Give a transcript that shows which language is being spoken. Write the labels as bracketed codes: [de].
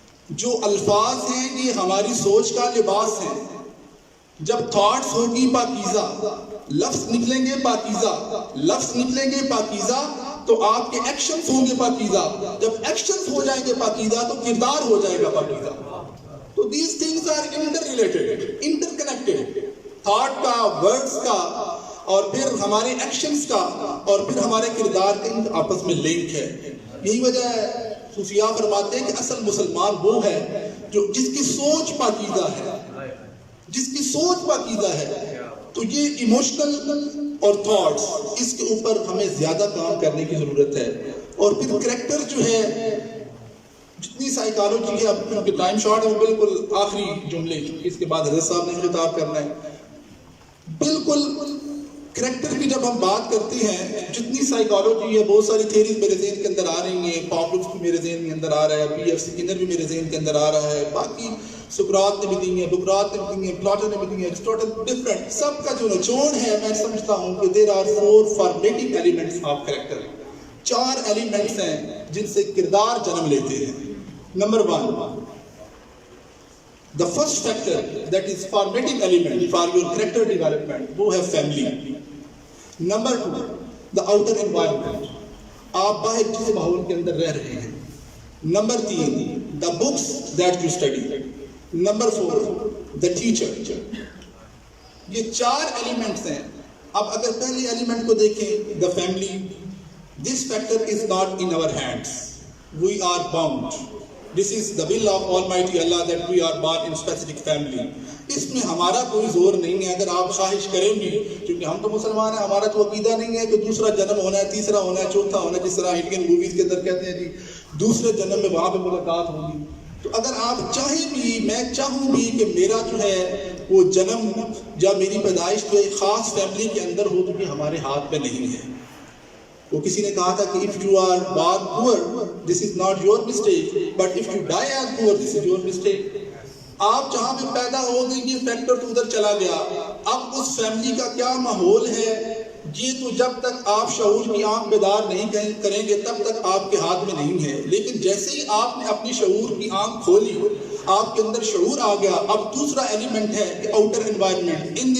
[ur] جو الفاظ ہیں یہ ہماری سوچ کا لباس ہیں. جب تھاٹس ہوگی پاکیزہ, لفظ نکلیں گے پاکیزہ, لفظ نکلیں گے پاکیزہ تو آپ کے ایکشنز ہوں گے پاکیزہ. جب ایکشنز ہو جائیں گے پاکیزہ تو کردار ہو جائے گا پاکیزہ. [en] تو these things are interrelated, interconnected. [ur] Thought کا, ورڈز کا, اور پھر ہمارے ایکشنز کا, اور پھر ہمارے کردار کا آپس میں لنک ہے. یہی وجہ ہے صوفیاء فرماتے ہیں کہ اصل مسلمان وہ ہے جو جس کی سوچ پاکیزہ ہے, جس کی سوچ پاکیزہ ہے. تو یہ ایموشنل اور تھاٹس, اس کے اوپر ہمیں زیادہ کام کرنے کی ضرورت ہے. اور پھر کریکٹر جو ہے, جتنی سائیکالوجی ہے, اب کیونکہ ٹائم شارٹ ہے, وہ بالکل آخری جملے, اس کے بعد حضرت صاحب نے خطاب کرنا ہے. بالکل کریکٹر کی جب ہم بات کرتے ہیں, جتنی سائیکالوجی ہے, بہت ساری تھیریز میرے ذہن کے اندر آ رہی ہیں. پاولوس بھی میرے ذہن کے اندر آ رہا ہے, پی ایف سکینر بھی میرے ذہن کے اندر آ رہا ہے, باقی سقراط نے بھی دی ہیں, بقراط نے بھی دی ہیں, پلاٹو نے بھی دی ہیں, ایرسٹوٹل, ڈفرنٹ. سب کا جو نچوڑ ہے, میں سمجھتا ہوں کہ [en] There are 4 formatting elements of character. [ur] 4 elements ہیں جن سے کردار جنم لیتے ہیں. [en] number 1, the first factor that is formative element for your character development, [ur] وہ ہے [en] family. Number 2, the outer environment, [ur] آپ باہر جس ماحول کے اندر رہ رہے ہیں. [en] Number 3, the books that you study. Number 4, the teacher. [ur] یہ 4 ایلیمنٹس ہیں. اب اگر پہلے ایلیمنٹ کو دیکھیں, [en] the family, this factor is not in our hands. we are bound. This is the will of Almighty Allah that we are born in specific family. [ur] اس میں ہمارا کوئی زور نہیں ہے. اگر آپ خواہش کریں بھی, کیونکہ ہم تو مسلمان ہیں, ہمارا تو عقیدہ نہیں ہے کہ دوسرا جنم ہونا ہے, تیسرا ہونا ہے, چوتھا ہونا ہے, جس طرح انڈین موویز کے اندر کہتے ہیں جی دوسرے جنم میں وہاں پہ ملاقات ہوگی. تو اگر آپ چاہیں بھی, میں چاہوں بھی کہ میرا جو ہے وہ جنم یا میری پیدائش جو ایک خاص فیملی کے اندر ہو, تو کہ ہمارے ہاتھ میں نہیں ہے. وہ کسی نے کہا تھا کہ [en] if you are born poor, this is not your mistake, but if you die as poor, this is your mistake. [ur] آپ جہاں پہ پیدا ہو گئے یہ فیکٹر تو ادھر چلا گیا. اب اس فیملی کا کیا ماحول ہے یہ تو جب تک آپ شعور کی آنکھ بیدار نہیں کریں گے تب تک آپ کے ہاتھ میں نہیں ہے. لیکن جیسے ہی آپ نے اپنی شعور کی آنکھ کھولی, آپ کے اندر شعور آ گیا, اب دوسرا ایلیمنٹ ہے کہ آؤٹر انوائرمنٹ.